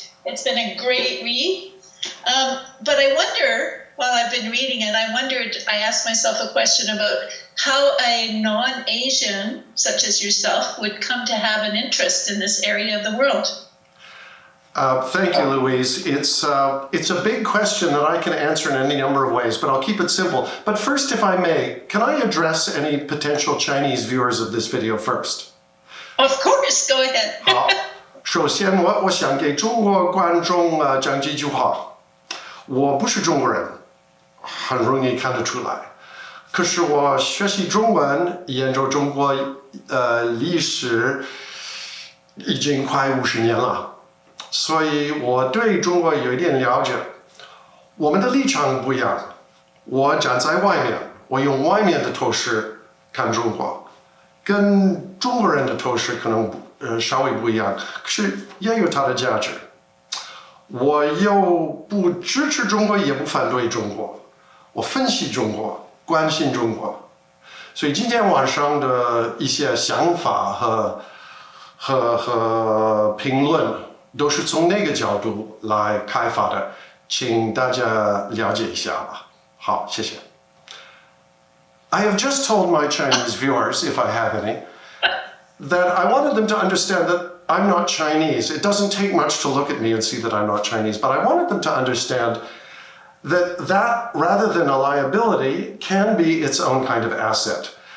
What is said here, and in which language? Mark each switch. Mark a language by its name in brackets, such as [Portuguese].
[English] It's been a great read. But I wonder, while I've been reading it, I asked myself a question about how a non-Asian, such as yourself, would come to have an interest in this area of the world. Thank you, Louise. It's a big question that I can answer in any number of ways, but I'll keep it simple. But first, if I may, can I address any potential Chinese viewers of this video first? Of course, go ahead. [Chinese] 好，首先我想给中国观众讲几句话。我不是中国人，很容易看得出来。可是我学习中文，研究中国历史，已经快50年了，所以我对中国有一点了解。我们的立场不一样，我站在外面，我用外面的透视看中国，跟中国人的透视可能稍微不一样，可是也有它的价值。我又不支持中国，也不反对中国，我分析中国。关心中国，所以今天晚上的一些想法和评论都是从那个角度来开发的，请大家了解一下吧。好，谢谢。 [English] I have just told my Chinese viewers, if I have any, that I wanted them to understand that I'm not Chinese. It doesn't take much to look at me and see that I'm not Chinese, but I wanted them to understand that rather than a liability can be its own kind of asset.